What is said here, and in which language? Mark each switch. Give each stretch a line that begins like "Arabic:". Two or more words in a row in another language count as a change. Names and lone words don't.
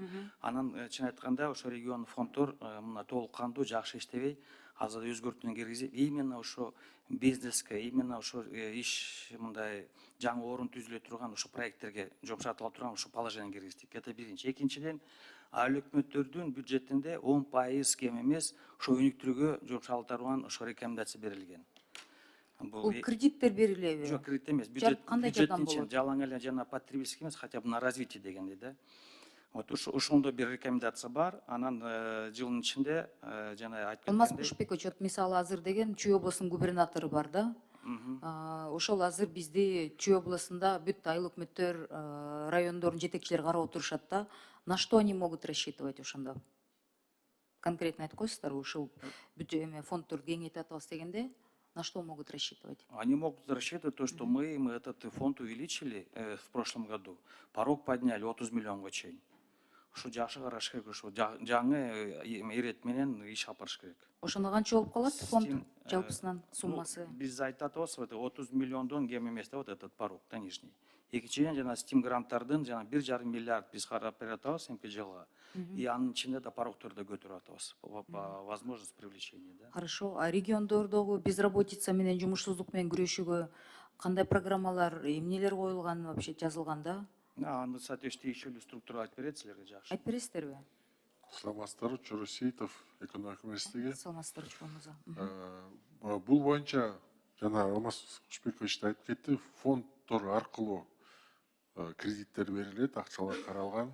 Kyrgyz: Анан чын айтканда ошо регион фонддор мына толук кандуу жакшы иштебей, азыр өзгөртүүнү киргизип, именно ошо бизнеске, именно ошо иш мындай жаңы орун түзүлө турган ошо проекттерге жумшатыла турган ошо положение киргиздик. Это биринчи. Экинчиден, айыл өкмөттөрдүн бюджетинде 10% кем эмес ошо өнүктүрүүгө жумшалтылган ошо рекомендация берилген. Бул кредиттер берилеби? Жок, кредит эмес. Кандай жардам болот? Жалаң эле жана потребительский эмес,
Russian: хотя бы на развитие
Kyrgyz: дегендей да. Вот ошондо бир рекомендация бар. Анан жылдын ичинде жана айтып Алмаз Кушпекович, мисалы азыр деген Чүй облусунун губернатору бар да. Ошол азыр бизди Чүй областында бүт айыл өкмөттөр, райондордун жетекчилери карап отурушат да.
Russian: На что они могут рассчитывать ошондо?
Kyrgyz: Конкретно айтып коесуздарбы, ушул фонддорду кеңейтип атабыз дегенде,
Russian: на что могут рассчитывать? Они могут рассчитывать то, что мы этот фонд увеличили в прошлом году. Порог подняли 30
Kyrgyz: миллионга чейин. Ошо жакшы караш керек, ошо жаңы ирет менен иш алып барыш керек. Ошондо канча болуп калат фонд жалпысынан суммасы? Биз айтып атабыз, 30 миллиондон кем эмес да,
Russian: вот этот порог да нижний.
Kyrgyz: Экинчиден жана стим гранттардын жана 1,5 миллиард биз карап берип атабыз эмки жылга. И анын ичинде да порогторду көтөрүп атабыз
Russian: по возможности привлечения,
Kyrgyz: да.
Russian: Хорошо.
Kyrgyz: А региондордогу безработица менен жумушсуздук менен күрөшүүгө кандай программалар, эмнелер коюлган, вообще жазылган да? Аны соответствующий структура айтып берет силерге жакшы. Айтып бересиздерби? Саламатсыздарбы, Чоросеитов, экономика министрлиги. Саламатсыздар, Чуамыза. Бул боюнча жана Алмаз Кушпекович айтып кетти, фонддор аркылуу кредиттер берилет, акчалар каралган.